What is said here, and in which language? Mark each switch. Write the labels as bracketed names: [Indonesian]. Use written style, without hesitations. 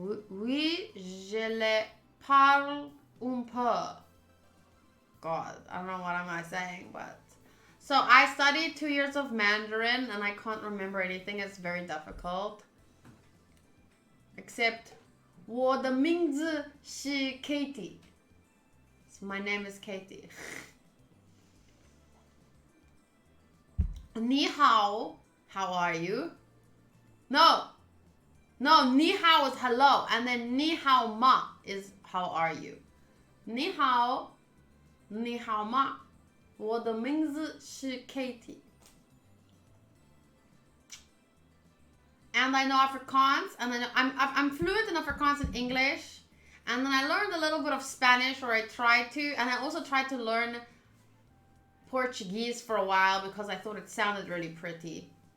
[French] Oui, je le parle un peu. [English] God, I don't know what am I saying, but... So I studied 2 years of Mandarin and I can't remember anything. It's very difficult. Except, [Chinese] 我的名字是 Katie. [English] So my name is Katie. [Chinese] 你好, [English] how are you? No, ni hao is hello, and then ni hao ma is how are you. [Chinese] Ni hao ma. 我的名字是 Katie. [English] And I know Afrikaans, and then I'm fluent in Afrikaans and English, and then I learned a little bit of Spanish, or I tried to, and I also tried to learn Portuguese for a while because I thought it sounded really pretty.